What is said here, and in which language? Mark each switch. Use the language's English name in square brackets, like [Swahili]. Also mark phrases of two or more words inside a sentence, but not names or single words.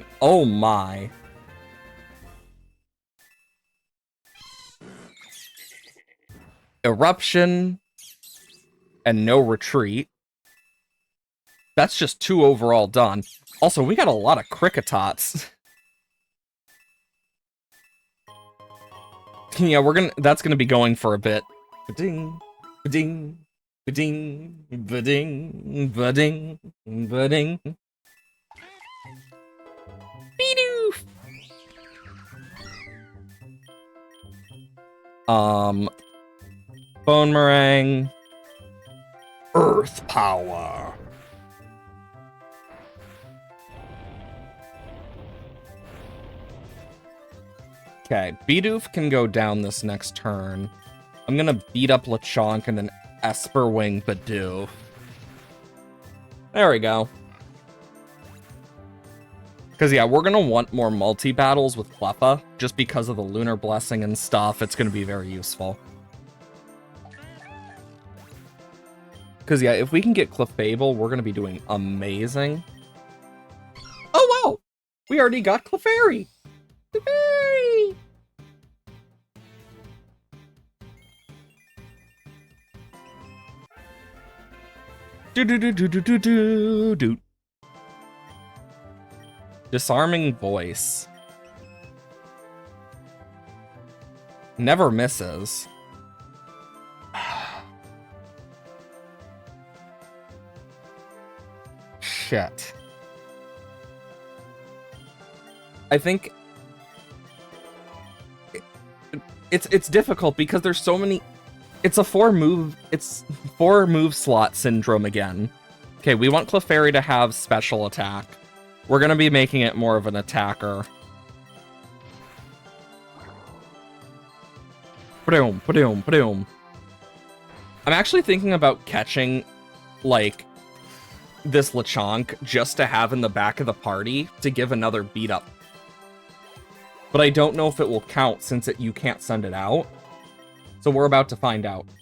[English] Oh my. Eruption. And no retreat. That's just 2 overall done. Also, we got a lot of Kricketots. Yeah, that's gonna be going for a bit. Ba-ding, ba-ding, ba-ding, ba-ding, ba-ding, ba-ding. Bidoof! Bone Meringue. Earth Power. Okay, Bidoof can go down this next turn. I'm gonna beat up Lechonk and then Esperwing Bidoof. There we go. Because, yeah, we're gonna want more multi-battles with Cleffa, just because of the Lunar Blessing and stuff. It's gonna be very useful. Because, yeah, if we can get Clefable, we're gonna be doing amazing. Oh, wow! We already got Clefairy! Clefairy! Do-do-do-do-do-do-do-do. Disarming Voice. Never misses. Shit. I think it's difficult because there's so many. It's 4 move slot syndrome again. Okay, we want Clefairy to have special attack. We're gonna be making it more of an attacker. Ba-doom, ba-doom, ba-doom. I'm actually thinking about catching, like, this Lechonk just to have in the back of the party to give another beat up. But I don't know if it will count since you can't send it out. So we're about to find out.